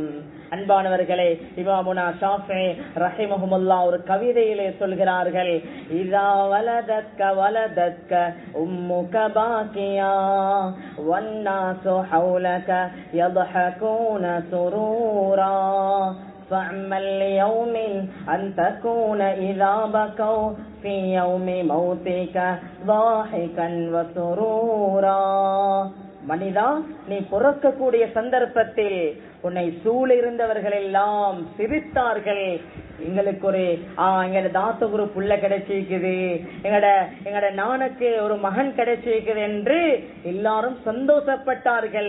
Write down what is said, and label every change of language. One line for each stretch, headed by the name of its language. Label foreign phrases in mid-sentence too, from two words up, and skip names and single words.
Tamil: அன்பானவர்களே, இமாமுனா ஷாஃபி ரஹிமஹுல்லாஹ் ஒரு கவிதையிலே சொல்கிறார்கள்,
Arabic: إذا ولدتك ولدتك أمك باكيا والناس حولك يضحكون سرورا فاعمل ليوم أن تكون إذا بكوا في يوم موتك ضاحكا وسرورا.
Tamil: மனிதா, நீ பிறக்கக்கூடிய சந்தர்ப்பத்தில் உன்னை சூழ இருந்தவர்கள் எல்லாம் சிரித்தார்கள். எங்களுக்கு ஒரு எங்கட தாத்த ஒரு புள்ள கிடைச்சிருக்குது, எங்கட நானுக்கு ஒரு மகன் கிடைச்சிருக்குது என்று எல்லாரும் சந்தோஷப்பட்டார்கள்.